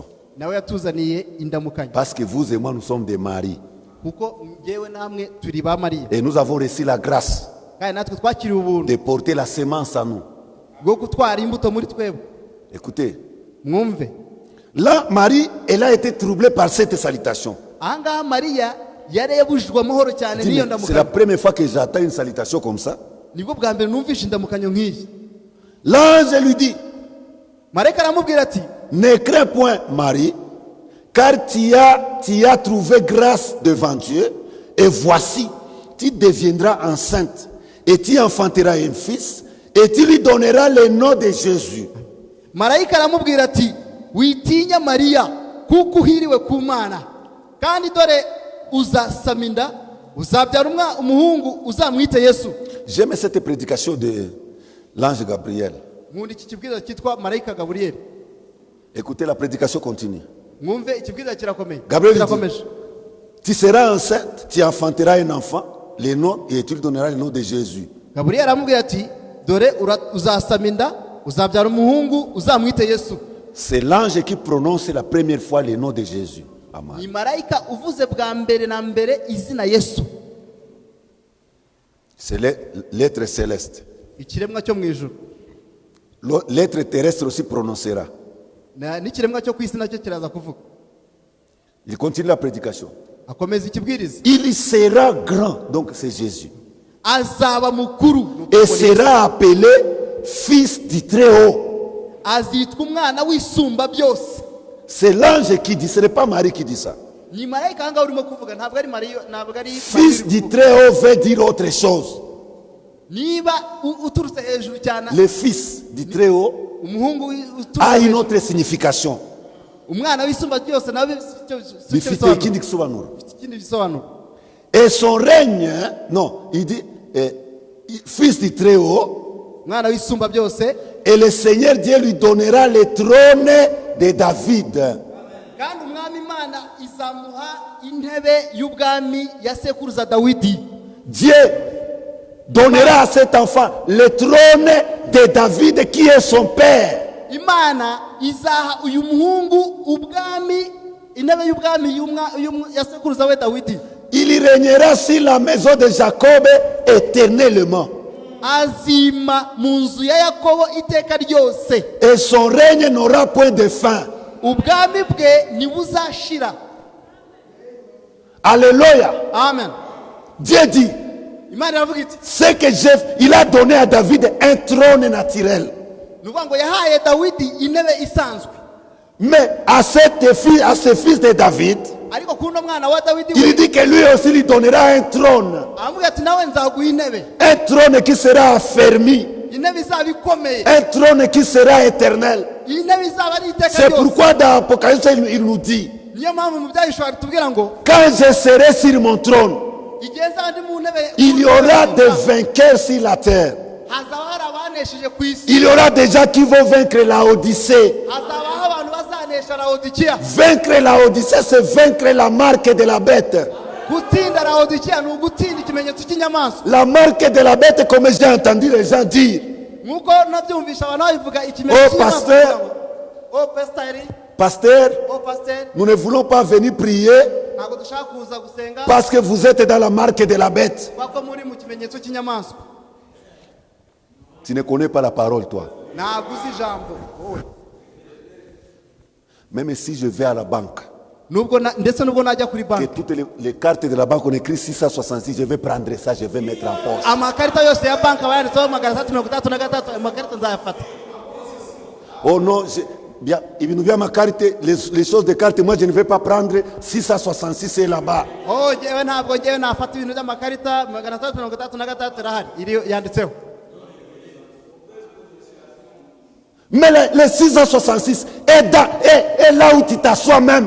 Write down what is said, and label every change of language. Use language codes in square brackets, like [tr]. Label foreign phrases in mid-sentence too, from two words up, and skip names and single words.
[rw] Nawe yatuzaniye indamukanyo. [fr] Parce que vous et moi, nous sommes des maris. [rw] Kuko ngewe namwe turi ba Mariya. [fr] Et nous avons reçu la grâce [rw] Kandi natwe twakiriwe ubuntu [fr] de porter la semence en nous. [rw] bwo gutwara imbuto muri twebwe. [fr] Écoutez, [rw] Mwumve. [fr] là, Marie, elle a été troublée par cette salutation. [rw] Ahangaha Mariya yari yabujijwe amahoro cyane n'iyo [fr] C'est la [rw] ndamukanyo. [fr] première fois que j'attends une salutation comme ça. [rw] Nibwo bwa mbere numvishe indamukanyo nk'iyi. [fr] L'ange lui dit, [rw] Marayika aramubwira ati, [fr] ne crains point, Marie, car tu as trouvé grâce devant Dieu, et voici, tu deviendras enceinte, et tu enfanteras un fils, et tu lui donneras le nom de Jésus. [rw] Marayika aramubwira ati, witinya Mariya kuko uhiriwe ku Mana, kandi dore uzasama inda, uzabyara umuhungu uzamwite Yesu. [fr] J'aime cette prédication de l'ange Gabriel. [rw] Nkunda iki kibwiriza cyitwa Marayika Gaburiyeli. [fr] Écoutez, la prédication continue. [rw] Mwumve ikibwiriza kirakomeye. [fr] Gabriel dit, [rw] Kirakomeje. [fr] tu seras enceinte, tu enfanteras un enfant, le nom, et tu lui donneras le nom de Jésus. [rw] Gaburiyeli aramubwira ati, dore uzasama inda, uzabyara umuhungu uzamwite Yesu. [fr] C'est l'ange qui prononce la première fois le nom de Jésus. Amen. [rw] Ni marayika uvuze bwa mbere na mbere izina Yesu. [fr] C'est l'être céleste. [rw] Ikiremwa cyo mu ijuru. [fr] L'être terrestre aussi prononcera. [rw] N'ikiremwa cyo ku isi nacyo kiraza kuvuga. [fr] Il continue la prédication. [rw] Akomeza ikibwiriza. [fr] Il sera grand, donc c'est Jésus. [rw] azaba mukuru [fr] et sera appelé fils du Très-Haut. [rw] azitwa umwana w'isumba byose. [fr] C'est l'ange qui dit, ce n'est pas Marie qui dit ça. [rw] Ni marayika ahangaha urimo kuvuga, ntabwo ari Mariya, ntabwo ari [fr] Fils du Très-Haut veut dire autre chose. [rw] niba uturutse hejuru cyane. [fr] Le fils du Très-Haut [rw] umuhungu [fr] a une autre signification. [rw] umwana w'isumba byose nawe Bifite ikindi gisobanuro. ikindi bisobanuro. [fr] Et son règne, non, il dit fils du Très-Haut, [rw] umwana w'isumba byose, [fr] et le Seigneur Dieu lui donnera le trône de David. [rw] kandi umwami Imana izamuha intebe y'ubwami ya sekuruza Dawidi. [fr] Dieu donnera à cet enfant le trône de David qui est son père. [rw] Imana izaha uyu muhungu ubwami, intebe y'ubwami ya sekuruza we Dawidi. [fr] Il y régnera sur la maison de Jacob éternellement. [rw] azima mu nzu ya Yakobo iteka ryose. [fr] Et son règne n'aura point de fin. [rw] ubwami bwe ntibuzashira. [fr] Alléluia. Amen. Dieu dit, [rw] Imana iravuga iti, [fr] c'est que il a donné à David un trône naturel. [rw] ni ukuvuga ngo yahaye Dawidi intebe isanzwe, [fr] Mais à ce fils de David, [rw] ariko kuri uno mwana wa Dawidi [fr] il [rw] we [fr] dit que lui aussi lui donnera un trône. [rw] aramubwira ati nawe nzaguha intebe, [fr] Un trône qui sera affermi. [rw] intebe izaba ikomeye, [fr] Un trône qui sera éternel. [rw] intebe izaba ari iteka [fr] C'est [rw] ryose. [fr] pourquoi dans Apocalypse, il nous dit, [rw] niyo mpamvu mu byahishura tubwira ngo [fr] quand je serai sur mon trône, [rw] igihe nzaba ndi mu ntebe, [fr] il y aura des vainqueurs sur la terre. [rw] hazaba hari abanesheje ku isi, [fr] Il y aura des gens qui vont vaincre la Odyssée. [rw] hazabaho abantu bazanesha Laodikiya. [fr] Vaincre la Odyssée, c'est vaincre la marque de la bête. [rw] gutsinda Laodikiya ni ugutsinda ikimenyetso cy'inyamaswa. [fr] La marque de la bête, comme j'ai entendu les gens dire. [rw] nk'uko nabyumvisha abantu babivuga ikimenyetso [fr] Oh, pasteur. [rw] oh pasiteri, [fr] Pasteur, [rw] oh pasiteri, [fr] nous ne voulons pas venir prier [rw] ntabwo dushaka kuza gusenga [fr] parce que vous êtes dans la marque de la bête. [rw] kuko muri mu kimenyetso cy'inyamaswa. [fr] Tu ne connais pas la parole, toi. [rw] ntabwo uzi ijambo wowe. [fr] Même si je vais à la banque, [rw] ndetse nubwo najya kuri [fr] que [rw] banki, [fr] toutes les cartes de la banque, on écrit 666, je vais prendre ça, je vais mettre en poche. [rw] amakarita yose ya banki aba yanditseho 333, amakarita nzayafata. [fr] Oh non, bien, il nous vient ma carte, les choses de carte, moi je ne vais pas prendre 666, c'est là-bas. [rw] oh ngewe ntabwo ngewe nafata ibintu by'amakarita 333 irahari, iri yanditseho. [fr] Mais le 666 est là où tu t'assois même.